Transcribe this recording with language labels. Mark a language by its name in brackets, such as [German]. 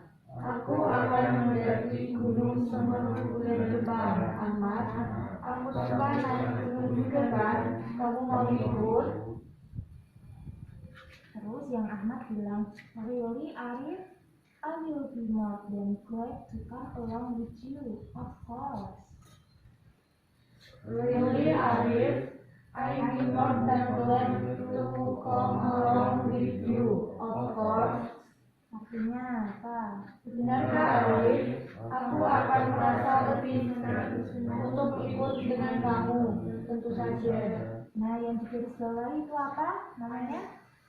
[Indonesian] Aku akan mendaki gunung Semeru bulan depan, Ahmad. Aku suka naik gunung juga kan? Kamu mau ikut? Terus yang Ahmad bilang, [English] really Arif, I will be more than glad to come along with you, of course. Really, Arif? I will more than glad to come along with you, of course. [Indonesian] Artinya apa? Benarkah, Arif? Aku akan merasa lebih senang untuk ikut dengan kamu, tentu saja. Nah, yang di garis bawah itu apa namanya?